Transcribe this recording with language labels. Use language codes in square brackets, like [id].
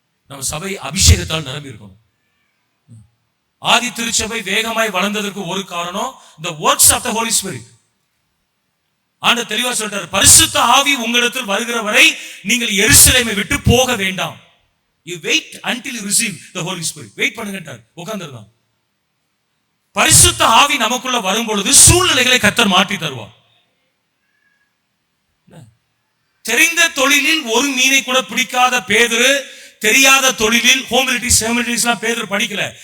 [ta] நம்ம சபை அபிஷேகத்தால் நிரம்பி இருக்கணும். ஆதி திருச்சபை வேகமாய் வளர்ந்ததற்கு ஒரு காரணம் [en] the works of the Holy Spirit. [ta] ஆண்டவர் தெளிவா சொல்றாரு, பரிசுத்த ஆவி உங்களிடத்தில் வருகிற வரை நீங்கள் எருசலேமை விட்டு போக வேண்டாம். [en] You wait until you receive the Holy Spirit. [ta] Wait பண்ணுங்கட்டார், உட்கார்ந்திருந்தான். பரிசுத்த ஆவி நமக்குள்ள வரும் பொழுது சூழ்நிலைகளை கர்த்தர் மாற்றி தருவார். தெரிந்த தொழிலில் ஒரு மீனை கூட பிடிக்காத பேதுரு தெரியாத தொழிலில் ஹோமிலிட்டிஸ்லாம் பேதுரு படிக்கல.